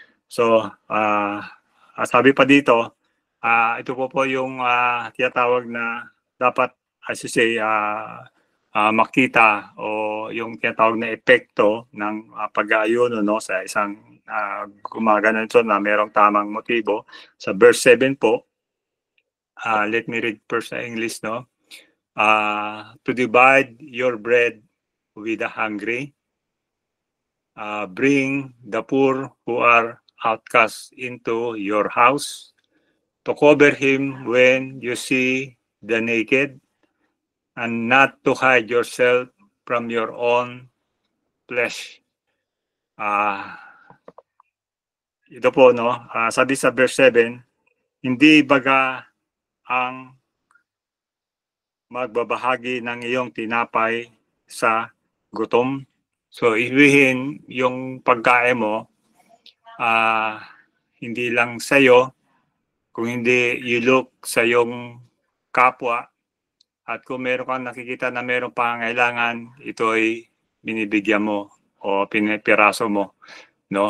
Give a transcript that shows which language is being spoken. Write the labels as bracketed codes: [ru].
[tl] So sabi pa dito, ito po yung tinatawag na dapat, [en] as you say, [tl] makita o yung tinatawag na epekto ng pag-aayuno, no, sa isang gumagana ito na merong tamang motibo. Sa verse 7 po, [en] let me read first sa English, no. To divide your bread with the hungry, bring the poor who are outcast into your house, to cover him when you see the naked, and not to hide yourself from your own flesh. [tl] Ito po, no, sabi sa verse 7, hindi baga ang magbabahagi ng iyong tinapay sa gutom So, ibihin yung pagkain mo, hindi lang sa'yo, kung hindi [en] you look [tl] sa yung kapwa, at kung meron kang nakikita na meron pangangailangan, ito ay binibigyan mo o pinipiraso mo. No?